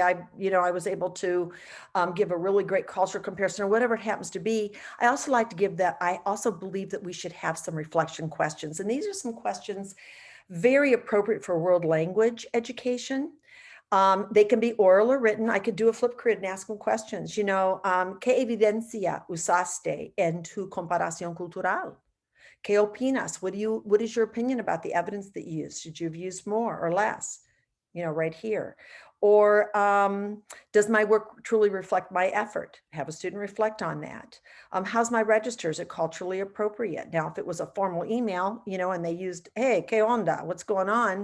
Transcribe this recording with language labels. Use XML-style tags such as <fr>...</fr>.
<en>I was able to give a really great cultural comparison, or whatever it happens to be. I also like to give that. I also believe that we should have some reflection questions. And these are some questions very appropriate for world language education. They can be oral or written. I could do a Flipgrid and ask them questions.</en> <es>¿Qué evidencia usaste en tu comparación cultural? ¿Qué opinas?</es> <en>What is your opinion about the evidence that you used? Should you have used more or less? Right here. Or does my work truly reflect my effort? Have a student reflect on that. How's my register? Is it culturally appropriate? Now, if it was a formal email, and they used, hey,</en> <es>¿qué onda?</es> <en>What's going on?</en>